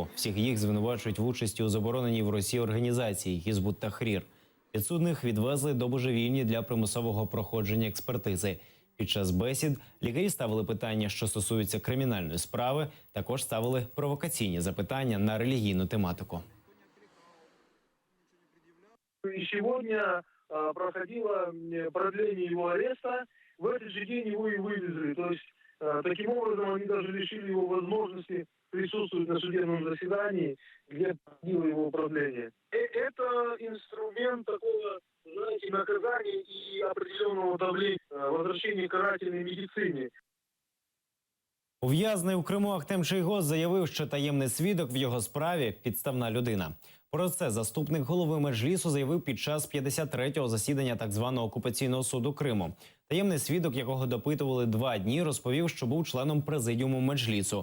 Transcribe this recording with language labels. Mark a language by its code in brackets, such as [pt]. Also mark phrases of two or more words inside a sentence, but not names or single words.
[uk] Всіх їх звинувачують в участі у забороненій в Росії організації «Гізбут Тахрір». Підсудних відвезли до божевільні для примусового проходження експертизи. Під час бесід лікарі ставили питання, що стосуються кримінальної справи, також ставили провокаційні запитання на релігійну тематику. [ru] Сегодня проходило продление его ареста. В этот же день его и вывезли. То есть, таким образом, они даже лишили его возможности присутствовать на судебном заседании, где проходило его продление. Это инструмент такого, знаете, наказания и определенного давления, возвращения к карательной медицине. [uk] Ув'язнений у Криму Ахтем Чийгоз заявив, що таємний свідок в його справі – підставна людина. Про це заступник голови Меджлісу заявив під час 53-го засідання так званого окупаційного суду Криму. Таємний свідок, якого допитували 2 дні, розповів, що був членом президіуму Меджлісу.